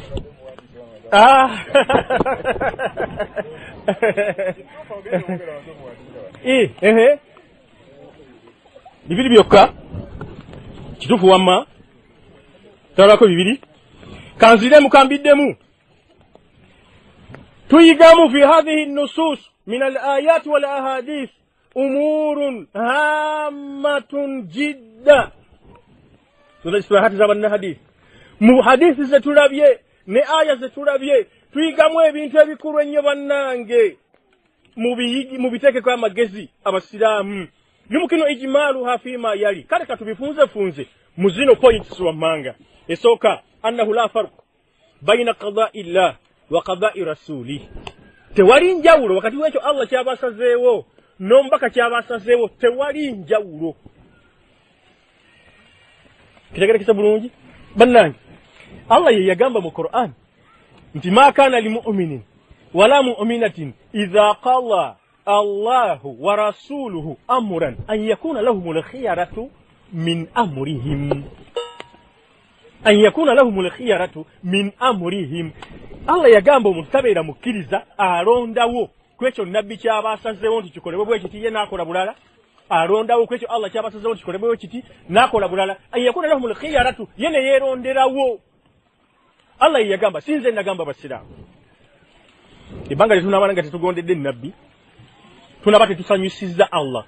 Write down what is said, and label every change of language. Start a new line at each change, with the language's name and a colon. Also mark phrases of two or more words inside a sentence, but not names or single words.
Ganda: bibiri byokka kituufu wamma talako bibiri kanzire mukambiddemu tuyigamu
Arabic: في هذه نصوص من الآيات والأحاديث أمور هامة جدا
Ganda: tulisfahati zabanna hadith mu hadithi zetulabye ne aya zetulabye tuyigamu ebintu ebikulu ennyo bannange mu biteekeko amagezi abasiraamu
Arabic: يمكن إجمالها فيما يلي
Ganda: kale katubifunze mu zino points wammanga esooka
Arabic: أنه لا فرق بين قضاء الله وقضاء رسوله
Ganda: tewali njawulo wakati w'ekyo Allah kyabasazeewo n'omubaka kyabasazeewo tewali njawulo kitegerekesa bulungi bannange Allah ye yagamba mu Qur'an nti
Arabic: ما كان لمؤمن ولا مؤمنة إذا قال الله ورسوله أمرا أن يكون لهم الخيرة من أمرهم
Ganda: Allah yagamba omuntu tabeera mukkiriza alondawo kwekyo nabbi kyabasazeewo nti kikolebwe bwe kiti ye n'akola bulala alondawo kwekyo Allah kyabasazeewo nti kikolebwe bwe kiti n'akola bulala
Arabic: أن يكون لهم الخيرة
Ganda: ye ne yeeronderawo Allah yagamba sinze nagamba basiraamu ebbanga lyetunaabala nga tetugondedde nabbi tunaba tetusanyusizza Allah